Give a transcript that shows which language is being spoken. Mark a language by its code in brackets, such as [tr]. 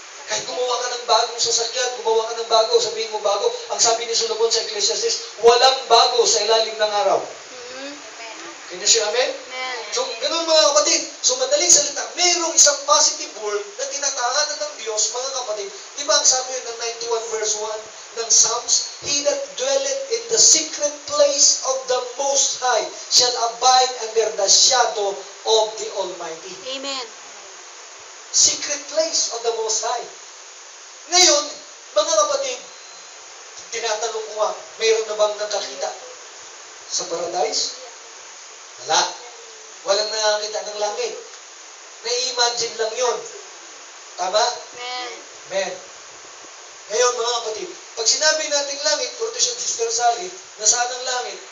[tl] Kahit gumawa ka ng bagong sasakyan, gumawa ka ng bago, sabihin mo bago, ang sabi ni Solomon sa Ecclesiastes, walang bago sa ilalim ng araw. Mm-hmm. [en] Can you say amen? Amen. [tl] So, ganun mga kapatid. So, madaling salita, mayroong isang positive world na tinatahanan ng Diyos, mga kapatid. Di ba ang sabi ng 91 verse 1 ng Psalms? [en] He that dwelleth in the secret place of the Most High shall abide under the shadow of the Almighty. Amen. Secret place of the Most High. [tl] Ngayon, mga kapatid, tinatanong ko nga, mayroon na bang nakakita sa paradise? Wala. Walang nakakita ng langit. Na-imagine lang yun. Tama? [en] Amen. Amen. Ngayon, mga kapatid, pag sinabi nating langit, quotation Sister Sally, nasaan ang langit?